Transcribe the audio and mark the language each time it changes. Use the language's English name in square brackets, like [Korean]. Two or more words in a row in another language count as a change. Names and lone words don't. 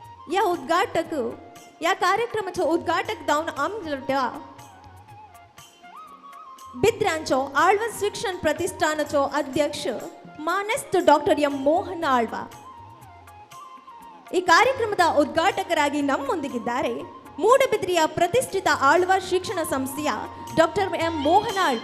[Konkani] या कार्यक्रमाचो उद्घाटक जावन आमच्या बिद्रांचो आळवस शिक्षण प्रतिष्ठानाचो अध्यक्ष मानेस्त डॉक्टर एम [Kannada] ಮೋಹನ ಆಳ್ವ ಈ ಕಾರ್ಯಕ್ರಮದ ಉದ್ಘಾಟಕರಾಗಿ ನಮ್ಮೊಂದಿಗಿದ್ದಾರೆ ಮೂಡಬಿದ್ರಿಯ ಪ್ರತಿಷ್ಠಿತ ಆಳ್ವ ಶಿಕ್ಷಣ ಸಂಸ್ಥೆಯ ಡಾಕ್ಟರ್ ಎಂ ಮೋಹನ ಆಳ್ವ.